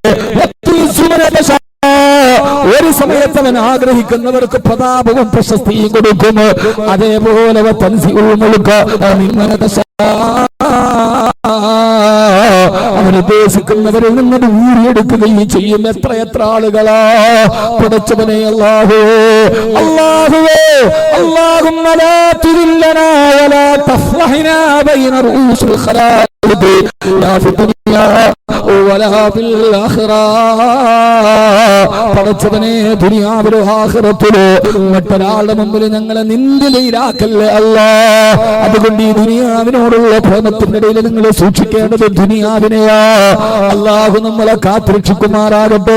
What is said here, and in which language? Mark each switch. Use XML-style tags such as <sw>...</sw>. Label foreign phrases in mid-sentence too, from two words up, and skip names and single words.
<ml>ഒരു സമയത്ത് അവൻ ആഗ്രഹിക്കുന്നവർക്ക് പ്രതാപവും പ്രശസ്തിയും കൊടുക്കും. അതേപോലെ അവനുദ്ദേശിക്കുന്നവരിൽ നിന്ന് ഊരിയെടുക്കുകയും ചെയ്യും. എത്ര ആളുകളാ പടച്ചവനെ അല്ലാഹുവേ അല്ലാഹുവേ</ml> <ar>اللهم لا تذلنا ولا تفضحنا بين رؤوس الخلائق لا في الدنيا ولا في الآخرة.</ar> <ml>പടച്ചവനെ ദുനിയാവിലോ ആഖിറത്തിലോ മറ്റൊരാളുടെ മുമ്പിൽ ഞങ്ങളെ നിന്ദിലയിലാക്കല്ലേ അല്ലാഹ്. അതുകൊണ്ട് ഈ ദുനിയാവിനോടുള്ള പ്രേമത്തിന്റെ ഇടയിൽ നിങ്ങൾ സൂക്ഷിക്കേണ്ടത് ദുനിയാവിനെയാ. അല്ലാഹു നമ്മളെ കാത്തുരക്ഷിക്കുമാറാകട്ടെ.</ml>